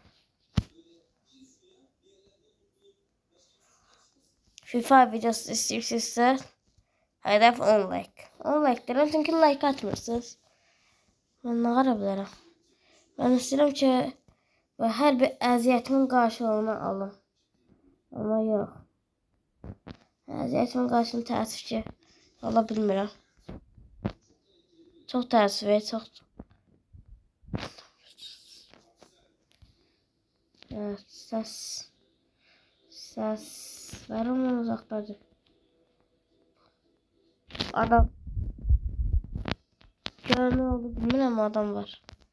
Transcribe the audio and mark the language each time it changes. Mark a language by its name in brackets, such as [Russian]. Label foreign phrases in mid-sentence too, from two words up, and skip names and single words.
[Turkish] FIFA videosu istiyorsanız hedef 10 like. 10 like derim çünkü like atmırsınız. Ben ne kadar bilirim. [Azerbaijani] Ben istedim ki her bir əziyyətimin qarşılığını alım. Ama yox. Əziyyətimin qarşılığını təəssüf ki ala bilmirəm. Çox təəssüf, çox. [Turkish] Evet, seslerim uzaktadır. Adam. Ne oldu bilmiyorum, adam var.